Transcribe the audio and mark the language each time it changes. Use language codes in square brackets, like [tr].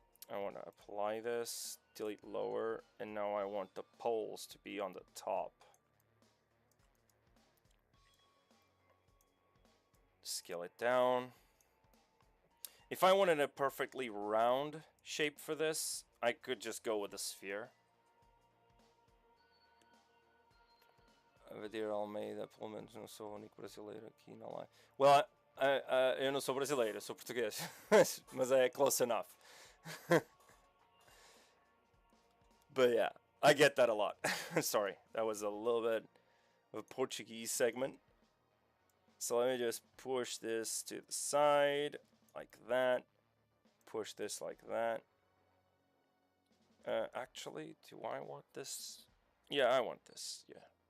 [en] I want to apply this, delete lower, and now I want the poles to be on the top. Scale it down. If I wanted a perfectly round shape for this, I could just go with a sphere. [pt] Vedere Almeida, pelo menos não sou o único brasileiro aqui na live. Well, eu não sou brasileiro, sou português, mas é [en] close enough. But yeah, I get that a lot. Sorry, that was a little bit of a Portuguese segment. So let me just push this to the side like that. Push this like that. Actually, do I want this? Yeah, I want this. Yeah.